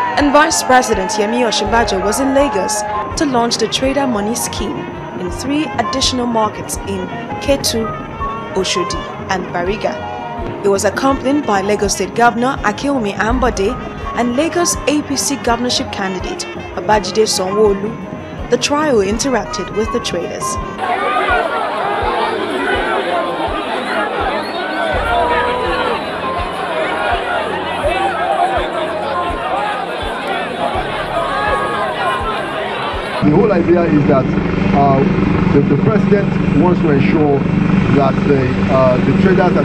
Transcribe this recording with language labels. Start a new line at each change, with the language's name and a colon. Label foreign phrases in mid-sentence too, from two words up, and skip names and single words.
English: Then Vice President Yemi Osinbajo was in Lagos to launch the Trader Money Scheme in 3 additional markets in Ketu, Oshodi and Bariga. He was accompanied by Lagos State Governor Akeumi Ambode and Lagos APC governorship candidate Babajide Sanwo-Olu. The trio interacted with the traders. The whole idea is that the president wants to ensure that the traders that